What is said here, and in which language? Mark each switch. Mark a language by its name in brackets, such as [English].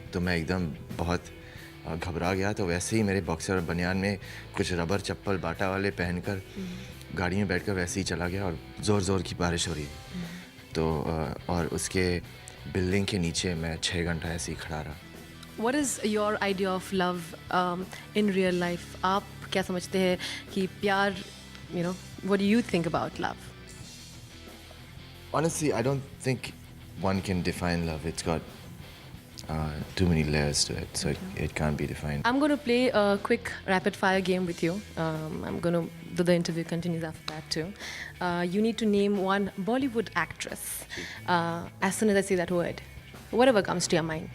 [Hindi] तो मैं एकदम बहुत घबरा गया. तो वैसे ही मेरे बॉक्सर और बनियान में कुछ रबर चप्पल बाटा वाले पहनकर गाड़ी में बैठकर वैसे ही चला गया और ज़ोर की बारिश हो रही थी. तो और उसके बिल्डिंग के नीचे मैं 6 घंटा ऐसे ही खड़ा रहा. [English] What is your idea of love in real life? [Hindi] आप क्या समझते हैं कि प्यार, [English] what do you think about love? Honestly, I don't think one can define love. It's got too many layers to it, so it can't be defined. I'm going to play a quick rapid fire game with you. I'm going to do the interview continues after that too. You need to name one Bollywood actress. As soon as I say that word, whatever comes to your mind.